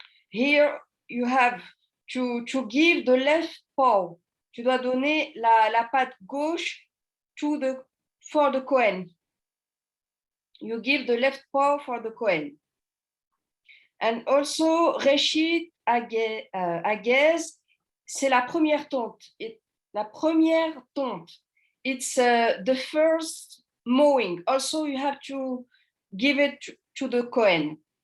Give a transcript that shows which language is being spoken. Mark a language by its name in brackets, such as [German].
[English] Here you have to give the left paw. [French] Tu dois donner la patte gauche [English] for the Kohen. You give the left paw for the Kohen. And also, Reshit Agez, [French] c'est la première tonte. La première tonte. [English] It's the first mowing. Also, you have to give it to the Kohen.